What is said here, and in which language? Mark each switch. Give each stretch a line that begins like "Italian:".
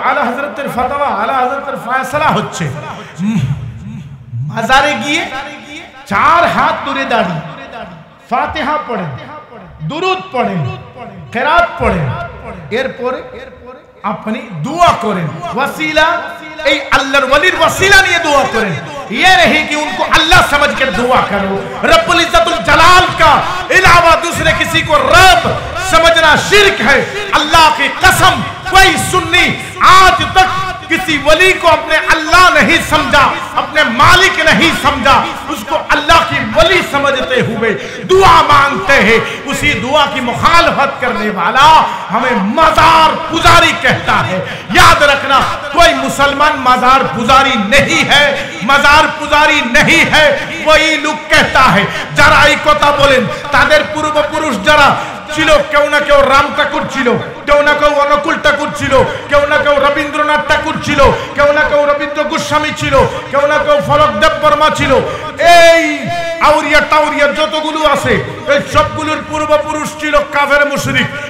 Bangla: আলা হযরতের ফতোয়া, আলা হযরতের ফয়সালা হচ্ছে মাজারে গিয়ে 4 হাত দূরে দাঁড়িয়ে ফাতিহা পড়েন, দুরুদ পড়েন, কিরাত পড়েন, এরপরে আপনি
Hindi: दुआ करें। वसीला ए अल्लाहर वलीर वसीला नहीं दुआ करें, ये नहीं कि उनको अल्लाह समझ कर दुआ करो। रब्बुल इज्जतुल जलाल का अलावा दूसरे किसी को रब समझना शिर्क है। अल्लाह की कसम, कोई सुन्नी आज तक किसी वली को अपने अल्लाह नहीं समझा, अपने मालिक नहीं समझा, उसको अल्लाह की वली समझते हुए दुआ मांगते हैं। उसी दुआ की मुखालफत करने वाला हमें मजार पुजारी कहता है। याद रखना, कोई मुसलमान मजार पुजारी नहीं है, मजार पुजारी नहीं है, वही लोग कहता है।
Bangla: যারা এই কথা বলেন তাদের পূর্বপুরুষ যারা ছিল, কেউ না কেউ রাম ঠাকুর ছিল, কেউ না কেউ অনুকূল ঠাকুর ছিল, কেউ না কেউ রবীন্দ্রনাথ ঠাকুর ছিল, কেউ না কেউ রবীন্দ্র গোস্বামী ছিল, কেউ না কেউ ফলক দেব বর্মা ছিল। এই আউরিয়া টাউরিয়া যতগুলো আছে এই সবগুলোর পূর্বপুরুষ ছিল কাফের মুশরিক।